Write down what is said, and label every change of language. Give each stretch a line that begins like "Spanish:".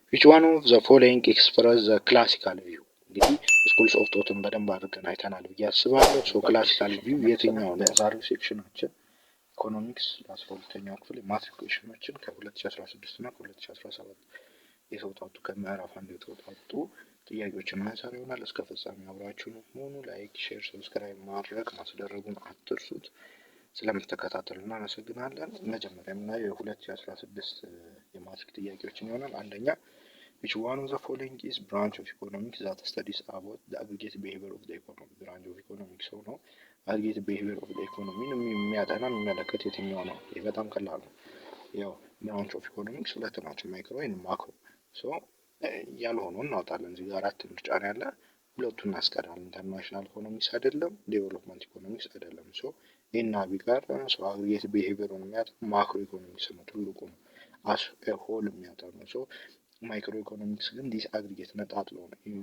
English: which one of the following express the classical view?
Amharic: እንግዲህ ስኩልስ ኦፍ ቶትን በደንብ አድርገን አይተናል ብዬ አስባለሁ። ሶ ክላሲካል ቪው የትኛው ነው? ዛሬው ሴክሽናችን ኢኮኖሚክስ ለ12ኛው ክፍል የማትሪክ ኩዌሽኖችን ከ2016 እና ከ2017 የተውጣጡ ከምዕራፍ አንድ የተውጣጡ ጥያቄዎችን ማንሳት ይሆናል። እስከ ፍጻሜ አብራችሁን ሆኑ። ላይክ፣ ሼር፣ ሰብስክራይብ ማድረግ ማስደረጉን አትርሱት። ስለምትከታተሉ እናመሰግናለን። መጀመሪያ የምናየው የ2016 የማትሪክ ጥያቄዎችን ይሆናል። አንደኛ
English: which one of the following is branch of economics that studies about the aggregate behavior of the economy? branch of economics
Amharic: ነው
English: aggregate behavior of the economy
Amharic: የሚያጠና የሚመለከት የትኛው ነው? ይህ በጣም ቀላል ነው። ያው
English: branch of economics
Amharic: ሁለት ናቸው፣ ማይክሮ ወይም ማክሮ። ሶ ያልሆነውን እናውጣለን። እዚህ ጋር አራት ምርጫ ነው ያለ፣ ሁለቱን እናስቀራለን። ኢንተርናሽናል ኢኮኖሚክስ አይደለም፣ ዴቨሎፕመንት ኢኮኖሚክስ አይደለም። ሶ ይህና ቢቀር ሶ አግሪጌት ቢሄቪየሩን የሚያጠና ማክሮ ኢኮኖሚክስ ነው፣ ትልቁ ነው፣ አስ ሆል የሚያጠና። ሶ ማይክሮ ኢኮኖሚክስ ግን ዲስ አግሪጌት ነጣጥሎ ነው፣